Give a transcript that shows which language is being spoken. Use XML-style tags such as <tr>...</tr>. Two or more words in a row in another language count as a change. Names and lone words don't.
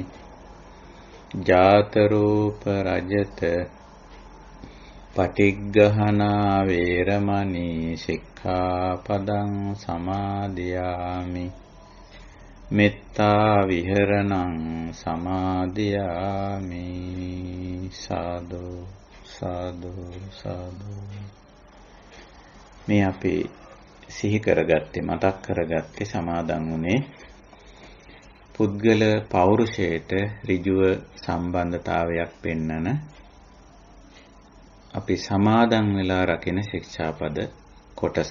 <pi>ජාත රූප රජත පටිග්ගහනා වේරමණී සික්ඛාපදං සමාදියාමි. මෙත්තා විහරණං සමාදියාමි.</pi> <si>සාදු සාදු සාදු. මේ අපි සිහි කරගත්තේ මතක් කරගත්තේ සමාදන් වුණේ පුද්ගල පෞරුෂයට ඍජුව සම්බන්ධතාවයක් පෙන්නන අපි සමාදන් වෙලා රකින ශික්ෂාපද කොටස.</si>